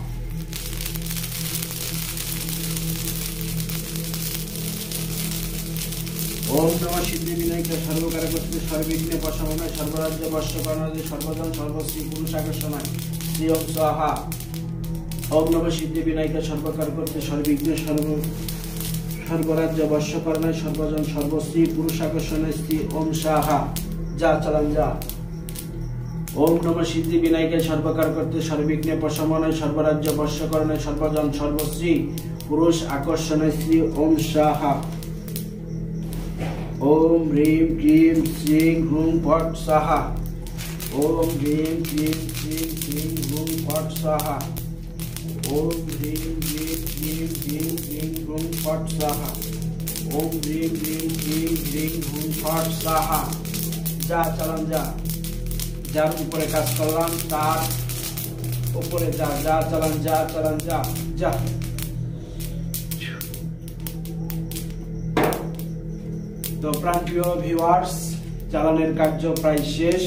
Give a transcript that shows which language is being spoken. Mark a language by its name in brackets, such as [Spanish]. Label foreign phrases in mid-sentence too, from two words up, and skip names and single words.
[Sanskrit] ओम नमः सिद्धि विनायका, सर्वकार करते, सर्विघ्ने प्रशमनाय, सर्वराज्य वर्षकरणाय, सर्वजन सर्वस्त्री पुरुष आकर्षणाय श्री ओम स्वाहा। ओम नमः सिद्धि विनायका, सर्वकार करते, सर्विघ्ने सर्वराज्य वर्षकरणाय, सर्वजन सर्वस्त्री पुरुष आकर्षणाय श्री ओम स्वाहा। [Bangla] যা চলন যা। [Sanskrit] ओम नमः सिद्धि विनायका, सर्वकार करते, सर्विघ्ने प्रशमनाय, सर्वराज्य वर्षकरणाय, सर्वजन सर्वस्त्री पुरुष आकर्षणाय श्री ओम स्वाहा। ओम ह्रीं क्लीं श्रीं ह्रूं फट् स्वाहा। ओम ह्रीं क्लीं श्रीं ह्रीं ह्रूं फट् स्वाहा। ओम ह्रीं क्लीं श्रीं ह्रीं ह्रीं ह्रूं फट् स्वाहा। ओम ह्रीं क्लीं श्रीं ह्रीं ह्रूं फट् स्वाहा। [Bangla] যা চলন যা। যার উপরে কাজ করলাম তার উপরে যা। যা চলন যা চলন যা যা। তো প্রাণপ্রিয় ভিউয়ার্স, চালানের কার্য প্রায় শেষ।